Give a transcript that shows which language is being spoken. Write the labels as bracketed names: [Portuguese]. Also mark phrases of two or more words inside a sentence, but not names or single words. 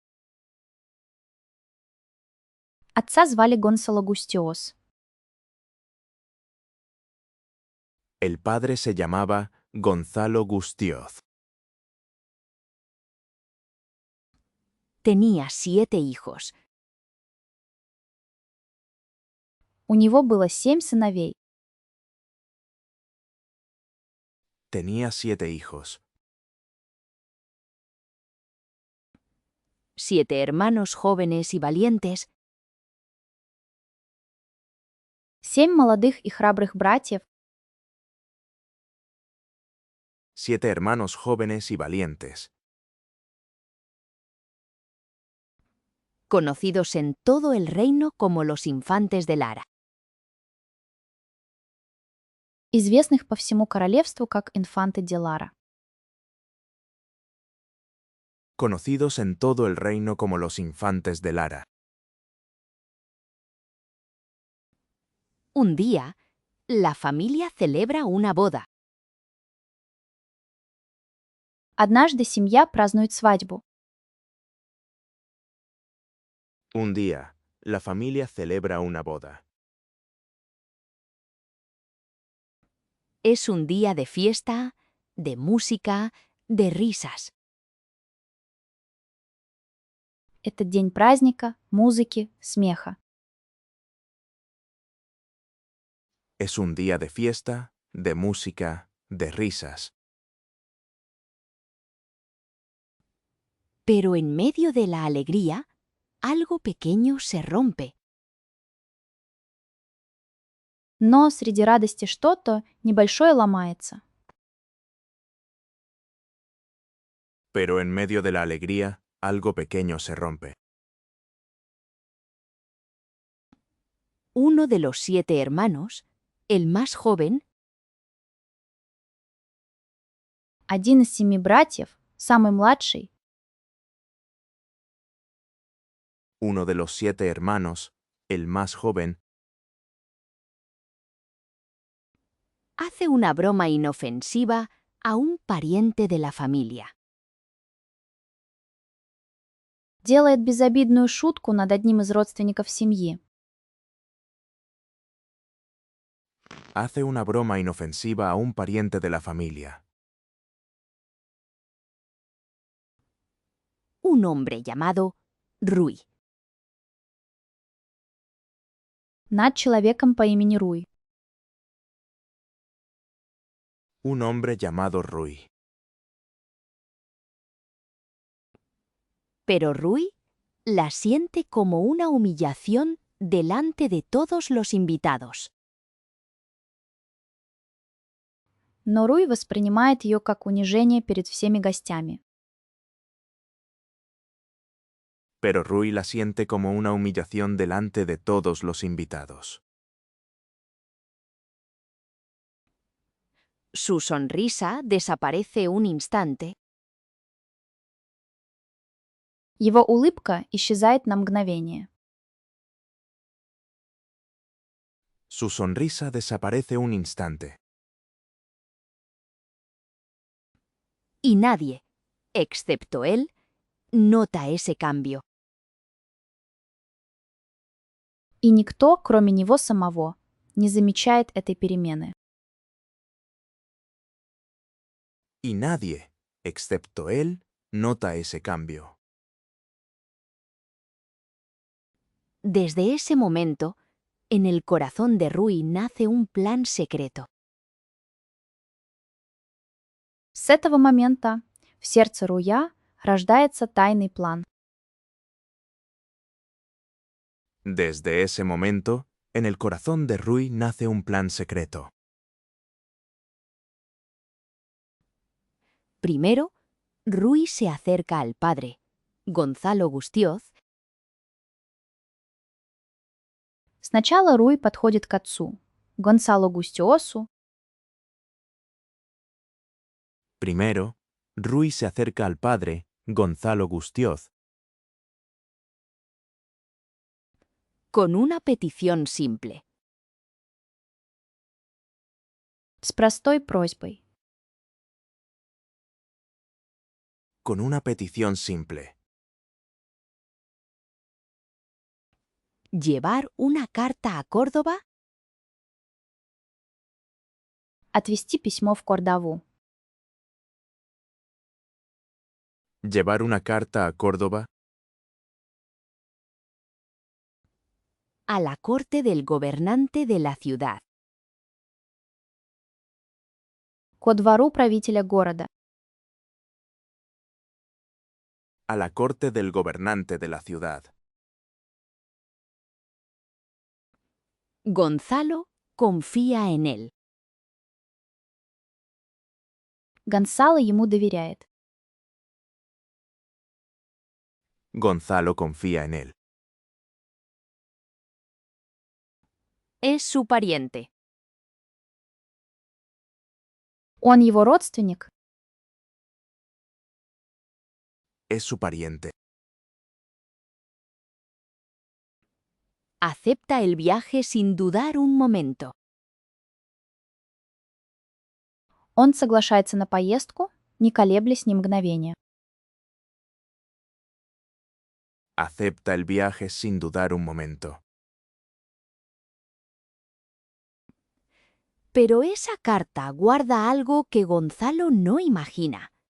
[Russian] Отца звали Гонсало Густиос. [Spanish] El padre se llamaba Gonzalo Gustioz. Tenía 7 hijos, [Russian] У него было 7 сыновей. [Spanish] Tenía 7 hijos, 7 hermanos jóvenes y valientes, [Russian] 7 молодых и храбрых братьев, [Spanish] 7 hermanos jóvenes y valientes, conocidos en todo el reino como los infantes de Lara. [Russian] известных по всему королевству как инфанты де Лара. [Spanish] conocidos en todo el reino como los infantes de Lara. Un día, la familia celebra una boda. [Russian] Однажды семья празднует свадьбу. [Spanish] Un día, la familia celebra una boda. Es un día de fiesta, de música, de risas. [Russian] Это день праздника, музыки, смеха. [Spanish] Es un día de fiesta, de música, de risas. Pero en medio de la alegría, algo pequeño se rompe. [Russian] Но среди радости что-то небольшое ломается. [Spanish] Pero en medio de la alegría, algo pequeño se rompe. Uno de los 7 hermanos, el más joven, [Russian] Один из 7 братьев, самый младший, [Spanish] Uno de los 7 hermanos, el más joven, hace una broma inofensiva a un pariente de la familia. [Russian] делает безобидную шутку над одним из родственников семьи. [Spanish] hace una broma inofensiva a un pariente de la familia. Un hombre llamado Rui. [Russian] Над человеком по имени Руй. [Spanish] Un hombre llamado Rui. Pero Rui la siente como una humillación delante de todos los invitados. [Russian] Но Руй воспринимает ее как унижение перед всеми гостями. [Spanish] Pero Rui la siente como una humillación delante de todos los invitados. Su sonrisa desaparece un instante [Russian] Его улыбка исчезает на мгновение. [Spanish] Su sonrisa desaparece un instante. y nadie, excepto él, nota ese cambio. [Russian] И никто, кроме него самого, не замечает этой перемены. [Spanish] Y nadie, excepto él, nota ese cambio. Desde ese momento, en el corazón de Rui nace un plan secreto. [Russian] С этого момента в сердце Руя рождается тайный план. [Spanish] Desde ese momento, en el corazón de Rui nace un plan secreto. Primero, Rui se acerca al padre, Gonzalo Gustioz, [Russian] Сначала Руй подходит к отцу, Гонсало Густиосу, [Spanish] Primero, Rui se acerca al padre, Gonzalo Gustioz, con una petición simple. [Russian] с простой просьбой [Spanish] con una petición simple. Llevar una carta a Córdoba [Russian] отвести письмо в Кордову, [Spanish] Llevar una carta a Córdoba a la corte del gobernante de la ciudad. [Russian] ко двору правителя города, [Spanish] a la corte del gobernante de la ciudad. Gonzalo confía en él. [Russian] Гонсало ему доверяет. [Spanish] Gonzalo confía en él. Es su pariente. [Russian] Он его родственник, [Spanish] Es su pariente. Acepta el viaje sin dudar un momento. [Russian] он соглашается на поездку, не колеблясь ни мгновения. [Spanish] Acepta el viaje sin dudar un momento. Pero esa carta guarda algo que Gonzalo no imagina.